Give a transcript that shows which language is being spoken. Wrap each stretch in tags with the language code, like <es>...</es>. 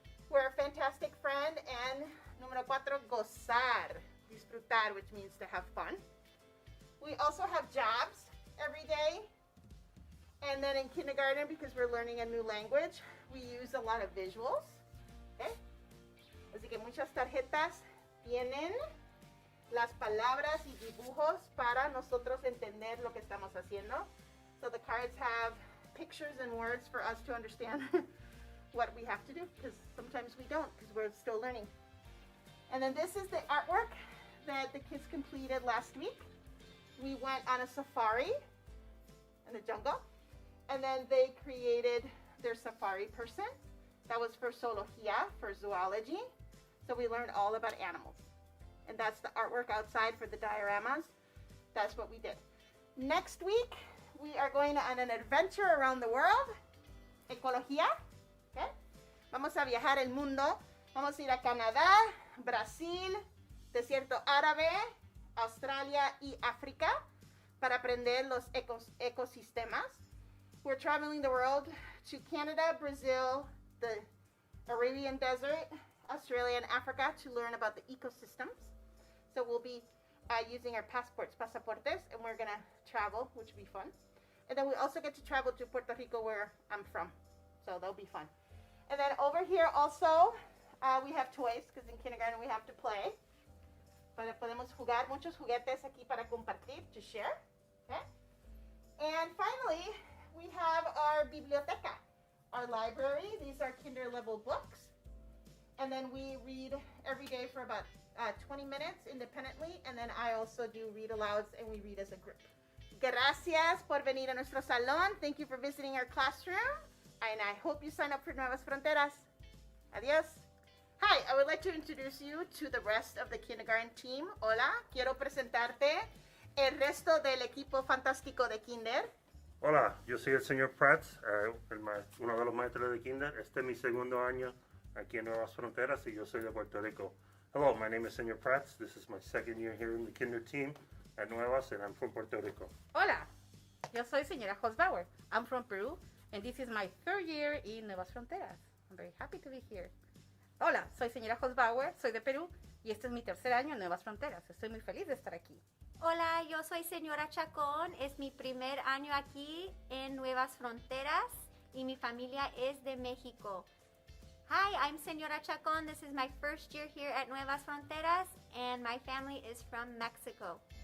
<en>We're a fantastic friend. And número 4, gozar, disfrutar, which means to have fun. We also have jobs every day. And then in kindergarten, because we're learning a new language, we use a lot of visuals. Okay?</en> <es>Así que muchas tarjetas tienen las palabras y dibujos para nosotros entender lo que estamos haciendo.</es> <en>So the cards have pictures and words for us to understand what we have to do, because sometimes we don't, because we're still learning. And then this is the artwork that the kids completed last week. We went on a safari in the jungle, and then they created their safari person. That was for zoología, for zoology. So we learned all about animals. And that's the artwork outside for the dioramas. That's what we did. Next week, we are going on an adventure around the world.</en> <es>Ecología. Okay? Vamos a viajar el mundo. Vamos a ir a Canadá, Brasil, Desierto Árabe, Australia y África para aprender los ecosistemas.</es> <en>We're traveling the world to Canada, Brazil, the Arabian Desert, Australia, and Africa to learn about the ecosystems. So we'll be using our pasaportes, and we're going to travel, which will be fun. And then we also get to travel to Puerto Rico, where I'm from. So that'll be fun. And then over here also, we have toys, because in kindergarten we have to play.</en> <es>Podemos jugar muchos juguetes aquí para compartir,</es> <en>to share. Okay? And finally, we have our biblioteca, our library. These are kinder level books. And then we read every day for about 20 minutes independently. And then I also do read alouds and we read as a group.</en> <es>Gracias por venir a nuestro salón.</es> <en>Thank you for visiting our classroom. And I hope you sign up for Nuevas Fronteras. Adios. Hi, I would like to introduce you to the rest of the kindergarten team.</en> <es>Hola, quiero presentarte el resto del equipo fantástico de kinder. Hola, yo soy el señor Prats, uno de los maestros de kinder. Este es mi segundo año aquí en Nuevas Fronteras y yo soy de Puerto Rico.</es> <en>Hello, my name is Senor Prats. This is my second year here in the kinder team at Nuevas and I'm from Puerto Rico.</en> <es>Hola, yo soy señora Hosbauer.</es> <en>I'm from Peru and this is my third year in Nuevas Fronteras. I'm very happy to be here.</en> <es>Hola, soy señora Hosbauer, soy de Perú y este es mi tercer año en Nuevas Fronteras. Estoy muy feliz de estar aquí. Hola, yo soy señora Chacón, es mi primer año aquí en Nuevas Fronteras y mi familia es de México.</es> <en>Hi, I'm señora Chacón, this is my first year here at Nuevas Fronteras and my family is from Mexico.</en>